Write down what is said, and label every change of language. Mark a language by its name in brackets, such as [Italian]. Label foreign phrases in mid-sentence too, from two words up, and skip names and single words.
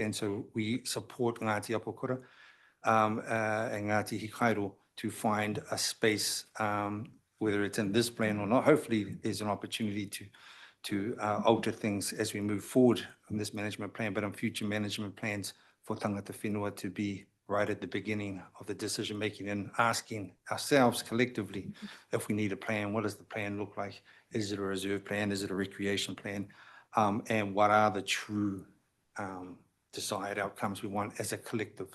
[English] And so we support Ngāti Apakura and Ngāti Hikairo to find a space, whether it's in this plan or not. Hopefully there's an opportunity to alter things as we move forward in this management plan, but in future management plans for [Māori] tangata whenua [English] to be right at the beginning of the decision making, and asking ourselves collectively if we need a plan. What does the plan look like? Is it a reserve plan? Is it a recreation plan? And what are the true desired outcomes we want as a collective?